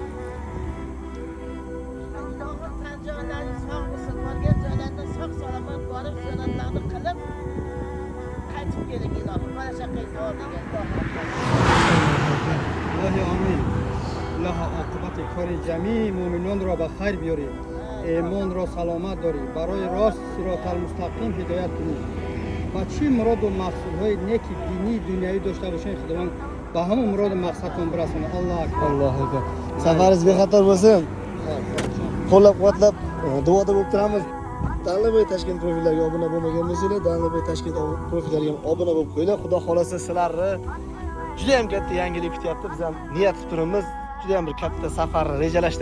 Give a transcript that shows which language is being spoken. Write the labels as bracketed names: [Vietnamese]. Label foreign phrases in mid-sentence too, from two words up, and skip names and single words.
[Persian] الهی آمین. الهی عاقبت کار جمیع مؤمنان را به خیر بیاری. ایمان را سلامت داری. برای راست صراط المستقیم هدایت کنی. و چی مراد و مقصودهای نیکی دینی دنیایی داشته باشین خداوند به همون مراد و مقصدتون برسونه. [Arabic] الله اکبر. الله أكبر. [Uzbek] Safaringiz bexatar bo'lsin. Qo'llab-quvvatlab duoda bo'lib turamiz. Danlabay Tashkent profillariga obuna bo'lmagan bo'lsanglar, Danlabay Tashkent profillariga obuna bo'lib qo'yinglar. Xudo xolasa sizlarni juda ham katta yangilik kutyapti. Biz ham niyat qilib turibmiz. Juda ham bir katta safarni rejalashtirib turibmiz.